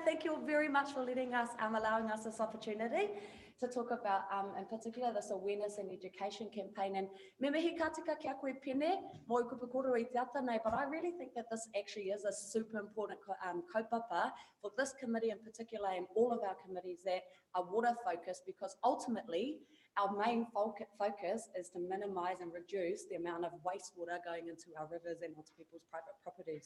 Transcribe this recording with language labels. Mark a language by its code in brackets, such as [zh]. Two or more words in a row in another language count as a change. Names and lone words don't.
[en] Thank you very much for letting us, allowing us this opportunity to talk about, in particular, this awareness and education campaign. [mi] And me mihi ka tika ki a koe pene, mo i kupukoro I te ata nei, [en] but I really think that this actually is a super important kaupapa for this committee in particular and all of our committees that are water focused, because ultimately our main focus is to minimise and reduce the amount of wastewater going into our rivers and onto people's private properties.